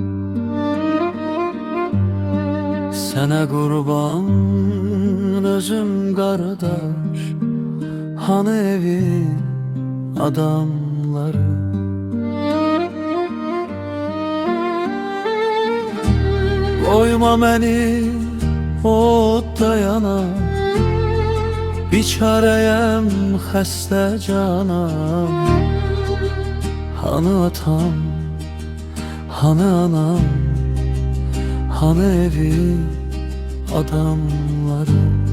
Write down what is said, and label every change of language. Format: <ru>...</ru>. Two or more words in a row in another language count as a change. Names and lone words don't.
<tr>Sene kurban özüm kardeş, hani evin adamları. Koyma beni odda yana,</tr> <az>biçarəyəm, xəstə canam. Hanı atam, hanı anam, hanı evi adamları.</az>